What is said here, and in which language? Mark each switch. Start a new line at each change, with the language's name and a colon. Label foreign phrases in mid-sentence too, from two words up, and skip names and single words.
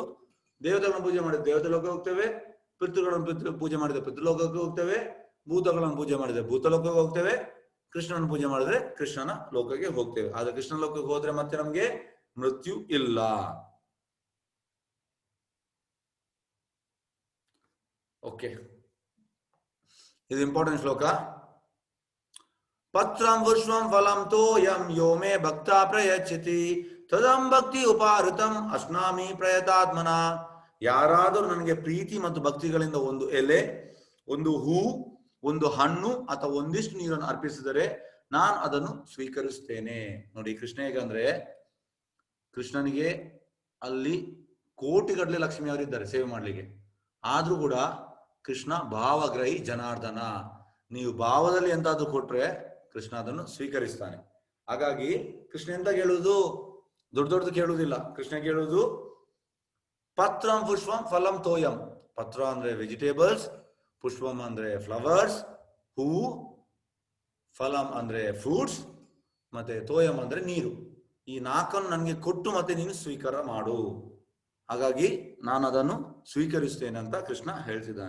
Kannada: ದೇವತೆಗಳನ್ನು ಪೂಜೆ ಮಾಡಿದ್ರೆ ದೇವತೆ ಲೋಕಕ್ಕೆ ಹೋಗ್ತೇವೆ, ಪಿತೃಗಳನ್ನು ಪೂಜೆ ಮಾಡಿದ್ರೆ ಪಿತೃಲೋಕಕ್ಕೆ ಹೋಗ್ತೇವೆ, ಭೂತಗಳನ್ನು ಪೂಜೆ ಮಾಡಿದ್ರೆ ಭೂತಲೋಕಕ್ಕೆ ಹೋಗ್ತೇವೆ, ಕೃಷ್ಣನ ಪೂಜೆ ಮಾಡಿದ್ರೆ ಕೃಷ್ಣನ ಲೋಕಕ್ಕೆ ಹೋಗ್ತೇವೆ. ಆದ್ರೆ ಕೃಷ್ಣ ಲೋಕಕ್ಕೆ ಹೋದ್ರೆ ಮತ್ತೆ ನಮ್ಗೆ ಮೃತ್ಯು ಇಲ್ಲ. ಓಕೆ, ಇದು ಇಂಪಾರ್ಟೆಂಟ್ ಶ್ಲೋಕ.
Sanskrit: ಪತ್ರಂ ವಿಶ್ವಂ ಫಲಂ ತೋಯಂ ಯೋ ಮೇ ಭಕ್ತ ಪ್ರಯಚ್ಛತಿ ತದಂ ಭಕ್ತಿ ಉಪಾಋತಂ ಅಶ್ನಾಮಿ ಪ್ರಯತಾತ್ಮನ.
Kannada: ಯಾರಾದರೂ ನನಗೆ ಪ್ರೀತಿ ಮತ್ತು ಭಕ್ತಿಗಳಿಂದ ಒಂದು ಎಲೆ, ಒಂದು ಹೂ, ಒಂದು ಹಣ್ಣು ಅಥವಾ ಒಂದಿಷ್ಟು ನೀರನ್ನು ಅರ್ಪಿಸಿದರೆ ನಾನು ಅದನ್ನು ಸ್ವೀಕರಿಸ್ತೇನೆ. ನೋಡಿ, ಕೃಷ್ಣ ಹೇಗಂದ್ರೆ ಕೃಷ್ಣನಿಗೆ ಅಲ್ಲಿ ಕೋಟಿಗಟ್ಟಲೆ ಲಕ್ಷ್ಮಿಯವರಿದ್ದಾರೆ ಸೇವೆ ಮಾಡ್ಲಿಕ್ಕೆ. ಆದ್ರೂ ಕೂಡ ಕೃಷ್ಣ
Sanskrit: ಭಾವಗ್ರಹಿ ಜನಾರ್ದನ.
Kannada: ನೀವು ಭಾವದಲ್ಲಿ ಎಂತಾದ್ರೂ ಕೊಟ್ರೆ ಕೃಷ್ಣ ಅದನ್ನು ಸ್ವೀಕರಿಸ್ತಾನೆ. ಹಾಗಾಗಿ ಕೃಷ್ಣ ಎಂತ ಕೇಳುವುದು, ದೊಡ್ಡದು ಕೇಳುವುದಿಲ್ಲ. ಕೃಷ್ಣ ಕೇಳುವುದು
Sanskrit: ಪತ್ರಂ ಪುಷ್ಪಂ ಫಲಂ ತೋಯಂ.
Kannada: ಪತ್ರ ಅಂದ್ರೆ ವೆಜಿಟೇಬಲ್ಸ್, ಪುಷ್ಪಂ ಅಂದ್ರೆ ಫ್ಲವರ್ಸ್, ಹೂವು, ಫಲಂ ಅಂದ್ರೆ ಫ್ರೂಟ್ಸ್, ಮತ್ತೆ ತೋಯಂ ಅಂದ್ರೆ ನೀರು. ಈ 4 ನನಗೆ ಕೊಟ್ಟು ಮತ್ತೆ ನೀನು ಸ್ವೀಕಾರ ಮಾಡು. ಹಾಗಾಗಿ ನಾನು ಅದನ್ನು ಸ್ವೀಕರಿಸ್ತೇನೆ ಅಂತ ಕೃಷ್ಣ ಹೇಳ್ತಿದ್ದಾನೆ.